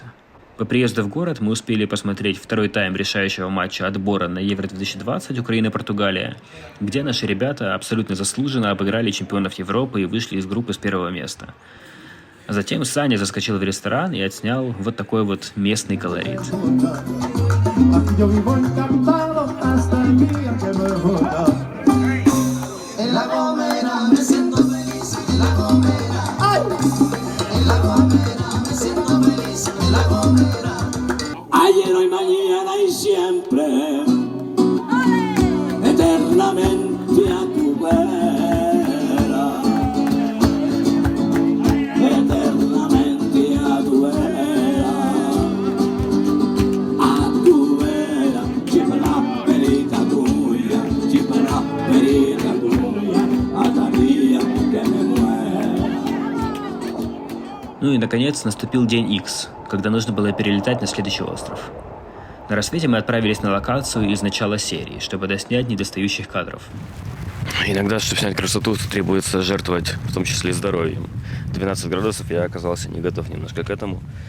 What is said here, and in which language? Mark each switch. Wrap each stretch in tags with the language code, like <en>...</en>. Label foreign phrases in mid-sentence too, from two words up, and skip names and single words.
<ru>По приезду в город мы успели посмотреть второй тайм решающего матча отбора на Евро-2020 Украина-Португалия, где наши ребята абсолютно заслуженно обыграли чемпионов Европы и вышли из группы с первого места. А затем Саня заскочил в ресторан и отснял вот такой вот местный колорит.</ru> <es>Ayer, hoy, mañana y siempre, eternamente a tu vera, eternamente a tu vera, ci farà perita tuya, hasta día que me muera.</es> <ru>Ну и, наконец, наступил день X, когда нужно было перелетать на следующий остров. На рассвете мы отправились на локацию из начала серии, чтобы доснять недостающих кадров. Иногда, чтобы снять красоту, требуется жертвовать, в том числе здоровьем. 12 градусов, я оказался не готов немножко к этому.</ru>